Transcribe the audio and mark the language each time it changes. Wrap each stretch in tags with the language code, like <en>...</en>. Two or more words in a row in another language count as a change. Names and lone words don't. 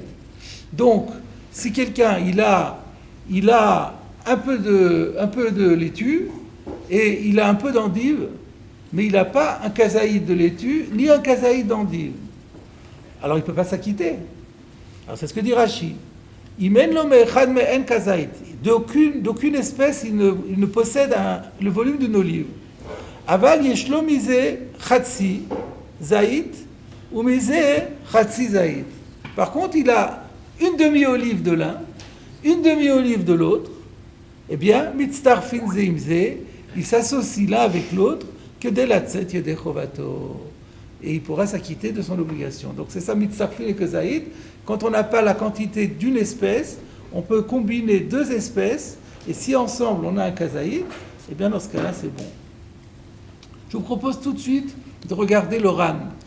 <fr>Donc, si quelqu'un il a un peu de laitue et il a un peu d'endive, mais il n'a pas un kazaït de laitue ni un kazaït d'endive, alors il ne peut pas s'acquitter. Alors c'est ce que dit Rashi. D'aucune espèce il ne possède le volume d'une olive.</fr> <he>אבל יש לו מזה חצי זית או מזה חצי זית.</he> <fr>Par contre, il a une demi-olive de l'un, une demi-olive de l'autre. Eh bien,</fr> <he>מצטרפין זה עם זה,</he> <fr>il s'associe l'un avec l'autre que de la</fr> <he>צאת ידי חובתו.</he> <fr>Et il pourra s'acquitter de son obligation. Donc c'est ça, mitzarfin et kezaïd. Quand on n'a pas la quantité d'une espèce, on peut combiner deux espèces, et si ensemble on a un kazaïd, eh bien dans ce cas-là c'est bon. Je vous propose tout de suite de regarder le Ran.</fr>